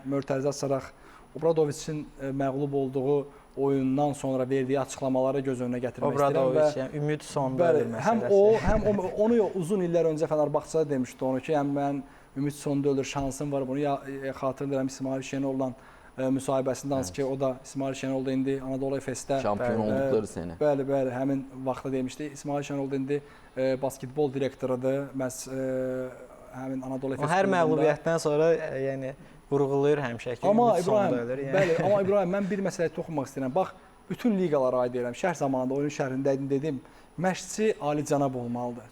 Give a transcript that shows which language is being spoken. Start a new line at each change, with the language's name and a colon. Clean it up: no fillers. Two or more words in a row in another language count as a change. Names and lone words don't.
Azerbaijani: Mörtəzə Sarax Obradoviçin məğlub olduğu oyundan sonra verdiyi açıqlamaları göz önünə gətirmək istəyirəm. Obradoviç, yəni ümid sonda Bəli, ölür həm məsələsi. o, onu uzun illər öncə Fənərbağçada demişdi onu ki, yəni mən ümid sonda ölür, şansım var. Bunu xatırlayıram İsmail Şenol'la müsahibəsində hansı ki o da İsmail Şenol da indi Anadolu Efes'də
Turkish: Şampiyon oldukları sene.
Azerbaijani: Bəli, həmin vaxtda demişdi. İsmail Şenol da indi basketbol direktorudur. Məhz həmin Anadolu Efes. Hər məğlubiyyətdən sonra yəni vurğulayır həmişə ki, Amma ümid sonda İbrahim, ölür. Yəni. bəli, amma İbrahim mən bir məsələyə toxunmaq istəyirəm. Bax, bütün liqalara aid edirəm. Şərh zamanında oyun şərhində dedim, məşqçi alicənab olmalıdır.